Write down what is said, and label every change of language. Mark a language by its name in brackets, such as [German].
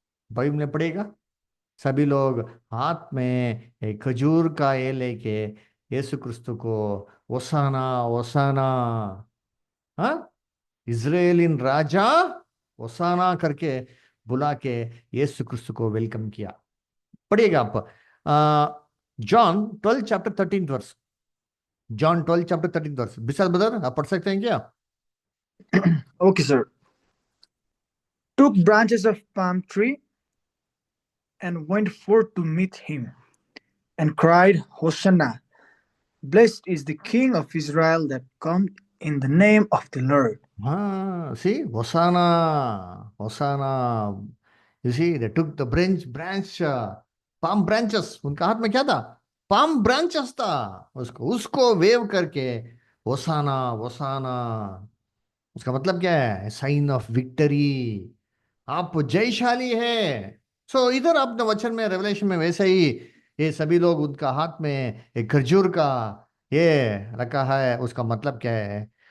[Hindi] Bible में पढ़ेगा, सभी लोग हाथ में एक खजूर का ये लेके यीशु क्रिस्तो को ओसाना ओसाना, हाँ, इजराइलिन राजा ओसाना करके बुला के यीशु क्रिस्त को वेलकम किया। पढ़िएगा आप John 12 chapter 13 verse, John 12 chapter 13 verse. विशाल ब्रदर आप पढ़ सकते हैं क्या? [English] Okay, sir. Took branches of palm tree and went forth to meet him, and cried, Hosanna! Blessed is the King of Israel that comes in the name of the Lord. हाँ, see hosanna, hosanna. You see, they took the branch [Hindi] palm branches, उनका हाथ में क्या था? Palm branches था। उसको उसको wave करके होसाना होसाना, उसका मतलब क्या है? [English] sign of victory, [Hindi] आप जयशाली है। सो इधर आपने वचन में, रेवलेशन में वैसे ही ये सभी लोग, उनका हाथ में एक खजूर का ये रखा है, उसका मतलब क्या है?